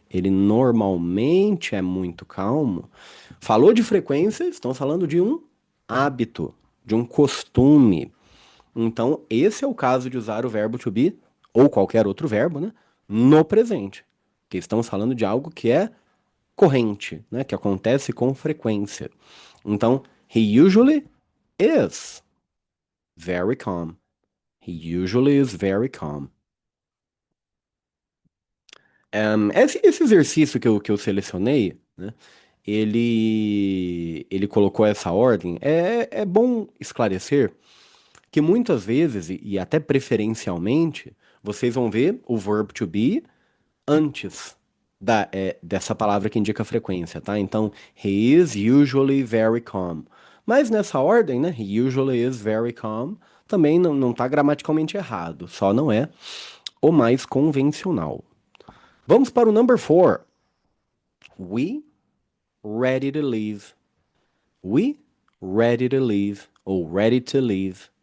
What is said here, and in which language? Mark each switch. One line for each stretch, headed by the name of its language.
Portuguese: Ele normalmente é muito calmo. Falou de frequência, estamos falando de um hábito, de um costume. Então, esse é o caso de usar o verbo to be, ou qualquer outro verbo, né? No presente. Que estamos falando de algo que é corrente, né? Que acontece com frequência.
English: Então, he usually is very calm. He usually is very calm.
Portuguese: Esse exercício que eu selecionei, né? Ele colocou essa ordem. É bom esclarecer que muitas vezes, e até preferencialmente, vocês vão ver o verb to be antes dessa palavra que indica a frequência, tá?
English: Então, he is usually very calm.
Portuguese: Mas nessa ordem, né?
English: He usually is very calm.
Portuguese: Também não tá gramaticalmente errado, só não é o mais convencional. Vamos para o
English: number four. We ready to leave. We ready to leave. Ou ready to leave.